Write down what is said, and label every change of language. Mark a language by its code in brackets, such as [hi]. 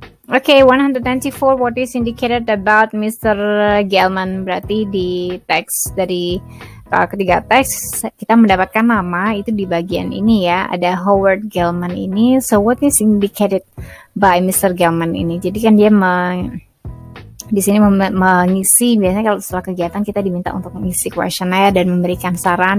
[en] Oke, 194, what is indicated about Mr. Gelman? [id] Berarti di teks dari ketiga teks kita mendapatkan nama itu di bagian ini ya, ada Howard Gelman ini. [en] So what is indicated by Mr. [id] Gelman ini? Jadi kan dia di sini mengisi, biasanya kalau setelah kegiatan kita diminta untuk mengisi kuesioner dan memberikan saran.